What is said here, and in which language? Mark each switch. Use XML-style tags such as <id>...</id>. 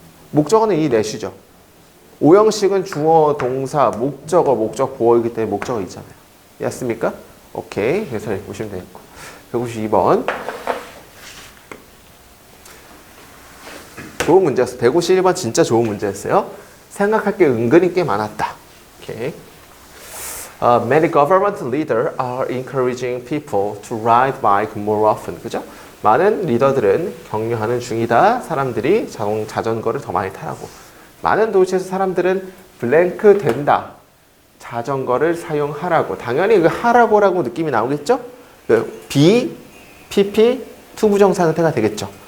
<ko>목적어는 이 내쉬죠. 오형식은 주어, 동사, 목적어, 목적 보호이기 때문에 목적어 있잖아요. 이해했습니까? 오케이. 그래서 이렇게 보시면 되겠고. 152번. 좋은 문제였어요. 151번 진짜 좋은 문제였어요. 생각할 게 은근히 꽤 많았다. 오케이.</ko> <en>Many government leaders are encouraging people to ride bike more often.</en> <ko>그죠? 많은 리더들은 격려하는 중이다. 사람들이 자전거를 더 많이 타라고. 많은 도시에서 사람들은 블랭크 된다. 자전거를 사용하라고. 당연히 그 하라고라고 느낌이 나오겠죠? be, pp, 투부정사 형태가 되겠죠.</ko>